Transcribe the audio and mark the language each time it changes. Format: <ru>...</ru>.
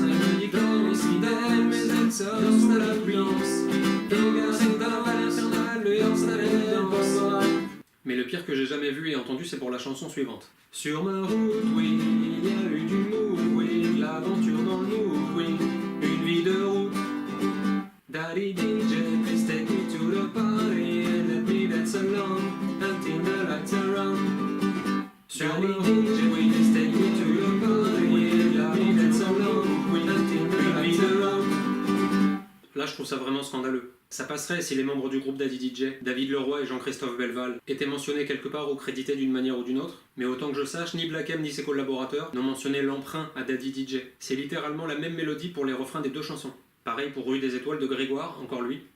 <fr>Elle me dit qu'elle est fidèle, mais elle sort sous la pluie. Égarée dans la vallée infernale, le héros s'appelle Bob Moran. Mais le pire que j'ai jamais vu et entendu, c'est pour la chanson suivante. Sur ma route, oui, il y a eu du move, oui, de l'aventure dans le move, oui, une vie de route.</fr> <en>Daddy DJ, please take me to the party and let me dance along until the lights are on.</en> <fr>Sur ma route, oui,</fr> <en>please take me to the party and let me dance along until the lights are on.</en> <fr>Là, je trouve ça vraiment scandaleux. Ça passerait si les membres du groupe Daddy DJ, David Leroy et Jean-Christophe Belval, étaient mentionnés quelque part ou crédités d'une manière ou d'une autre, mais autant que je sache, ni Black M ni ses collaborateurs n'ont mentionné l'emprunt à Daddy DJ. C'est littéralement la même mélodie pour les refrains des deux chansons. Pareil pour Rue des Étoiles de Grégoire, encore lui.</fr>